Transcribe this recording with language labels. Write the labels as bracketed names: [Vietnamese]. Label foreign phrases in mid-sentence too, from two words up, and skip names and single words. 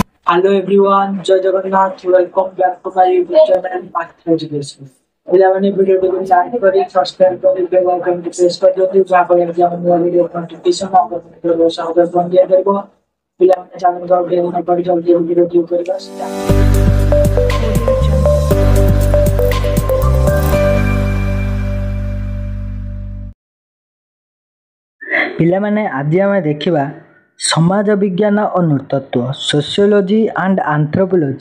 [English] Hello everyone, Jai Jagannath. Welcome back to my YouTube channel, Path Education. [Odia] ପିଲାମାନେ ଭିଡ଼ିଓଟିକୁ ଲାଇକ୍ କରି ସବସ୍କ୍ରାଇବ୍ କରି [English] bell icon [Odia] ପ୍ରେସ୍ କରିଦିଅନ୍ତୁ ଯାହାଫଳରେ କି ଆମ ନୂଆ [English] video notification [Odia] ଆପଣଙ୍କ ସହଜରେ ପହଞ୍ଚିଯାଇପାରିବ। ପିଲାମାନେ ଚ୍ୟାନେଲକୁ ଆଉ ଟିକେ ନ କରି ଜଲ୍ଦି ଭିଡ଼ିଓ କରିବା ପିଲାମାନେ ଆଜି ଆମେ ଦେଖିବା ସମାଜ ବିଜ୍ଞାନ ଓ ନୃତତ୍ତ୍ୱ [English] sociology and anthropology.